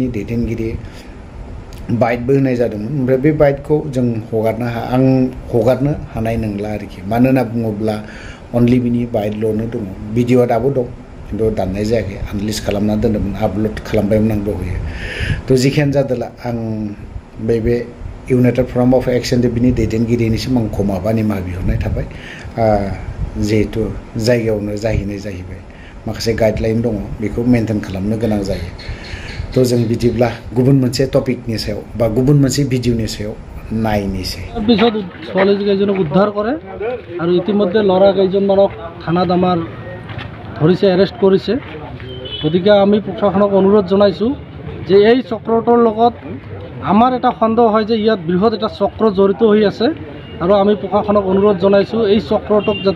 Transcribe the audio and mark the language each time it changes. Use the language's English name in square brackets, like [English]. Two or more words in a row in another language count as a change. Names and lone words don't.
[Bodo] दैदेनगिरि बाइटबो होनाय जादोंमोन ओमफ्राय बे बाइटखौ जों आं हगारनो हानाय नंला आरोखि मानो होनना बुङोब्ला अनलि बिनि बाइटल'नो दङ भिडिअ'आ दाबो दं खिन्थु दाननाय जायाखै आनलिस्ट खालामना दोनदोंमोन आपल'ड खालामबायमोन आं दहायो तो जिखियानो जादोंला आं बे इउनाइटेड फराम अफ एक्स एन डि बिनि दैदेनगिरिनिसिम आं खमाबा निमाहा बिहरनाय थाबाय जिहेतु जायगायावनो जाहैनाय जाहैबाय माखासे गाइडलाइन दङ बेखौ मेनटेन खालामनो गोनां जायो तो जों बिदिब्ला गुबुन मोनसे टपिकनि सायाव बा गुबुन मोनसे भिडिअनि सायाव नायनोसै [Assamese] পিছত ছোৱালী কেইজনক উদ্ধাৰ কৰে আৰু ইতিমধ্যে ল'ৰা কেইজনমানক থানাত আমাৰ ধৰিছে এৰেষ্ট কৰিছে গতিকে আমি প্ৰশাসনক অনুৰোধ জনাইছোঁ যে এই চক্ৰটোৰ লগত আমাৰ এটা সন্দেহ হয় যে ইয়াত বৃহৎ এটা চক্ৰ জড়িত হৈ আছে আৰু আমি প্ৰশাসনক অনুৰোধ জনাইছোঁ এই চক্ৰটোক যাতে